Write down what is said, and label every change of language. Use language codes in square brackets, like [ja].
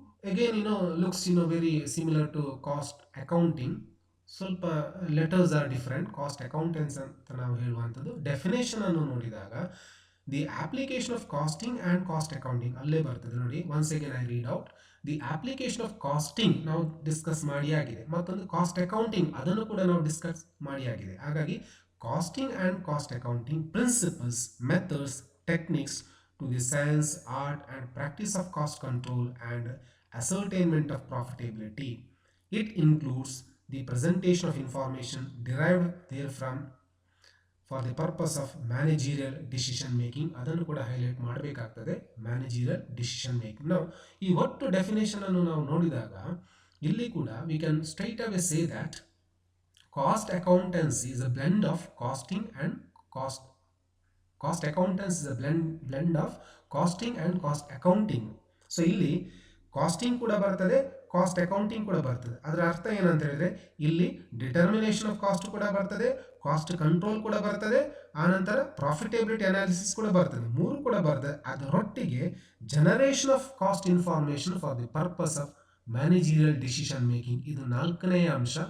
[en] Again, looks very similar to cost accounting. [kn] ಸ್ವಲ್ಪ [en] Letters are different. [kn] Cost ಅಕೌಂಟೆನ್ಸ್ ಅಂತ ನಾವು ಹೇಳುವಂಥದ್ದು. [en] definition [kn] ಅನ್ನು ನೋಡಿದಾಗ [en] the application of costing and cost accounting [kn] ಅಲ್ಲೇ ಬರ್ತದೆ ನೋಡಿ. [en] Once again I read out. The application of costing [kn] ನಾವು ಡಿಸ್ಕಸ್ ಮಾಡಿ ಆಗಿದೆ, ಮತ್ತೊಂದು ಕಾಸ್ಟ್ ಅಕೌಂಟಿಂಗ್ ಅದನ್ನು ಕೂಡ ನಾವು ಡಿಸ್ಕಸ್ ಮಾಡಿ ಆಗಿದೆ. [en] ಹಾಗಾಗಿ costing and cost accounting principles, methods, techniques to the science, art and practice of cost control and ascertainment of profitability. It includes the presentation of information derived therefrom for the purpose of managerial decision making. [kn] ಅದನ್ನು ಕೂಡ highlight ಮಾಡಬೇಕಾಗ್ತದೆ, managerial decision making. ನಾವು ಈ ಒಟ್ಟು definition ಅನ್ನು ನಾವು ನೋಡಿದಾಗ ಇಲ್ಲಿ ಕೂಡ [en] we can straight away say that cost accountancy is a blend of costing and cost accountants is a blend of costing and cost accounting. [kn] So ಇಲ್ಲಿ ಕಾಸ್ಟಿಂಗ್ ಕೂಡ ಬರ್ತದೆ, ಕಾಸ್ಟ್ ಅಕೌಂಟಿಂಗ್ ಕೂಡ ಬರ್ತದೆ. ಅದರ ಅರ್ಥ ಏನಂತ ಹೇಳಿದ್ರೆ ಇಲ್ಲಿ ಡಿಟರ್ಮಿನೇಷನ್ ಆಫ್ ಕಾಸ್ಟ್ ಕೂಡ ಬರ್ತದೆ, ಕಾಸ್ಟ್ ಕಂಟ್ರೋಲ್ ಕೂಡ ಬರ್ತದೆ, ಆನಂತರ ಪ್ರಾಫಿಟೇಬಿಲಿಟಿ ಅನಾಲಿಸಿಸ್ ಕೂಡ ಬರ್ತದೆ, ಮೂರು ಕೂಡ ಬರ್ತದೆ. [en] ಅದರೊಟ್ಟಿಗೆ generation of cost information for the purpose of managerial decision making, [kn] ಇದು ನಾಲ್ಕನೆಯ ಅಂಶ.